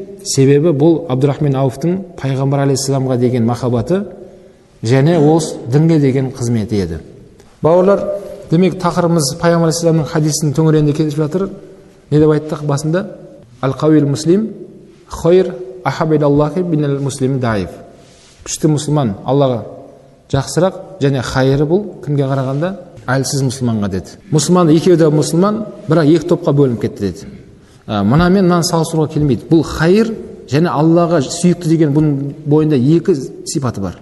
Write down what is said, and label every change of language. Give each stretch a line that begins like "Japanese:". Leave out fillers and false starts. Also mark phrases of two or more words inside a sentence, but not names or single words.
Kazakh: Себебі бұл Абдурахман Ауфтың пайғамбар алейхиссаламға деген махаббаты және осы дінге деген қызметі еді. Бауырлар, демек тақырыбымыз пайғамбар алейхиссаламның хадисінің төңірегінде кетіп жатыр. Не деп айттық басында?
Arabic: القوي مسلم خير أحب إلى الله من المسلم الضعيف.
Kazakh: Күшті мұсылман Аллаға жақсырақ және хайыры бұл кімге қарағанда? Әлсіз мұсылманға деді. Мұсылман екеуі де мұсылман, бірақ екі топқа бөлініп кетті деді. Мұнамен мынаны салыстыруға келмейді. Бұл хайыр және Аллаға сүйікті деген бұның бойында екі сипаты бар.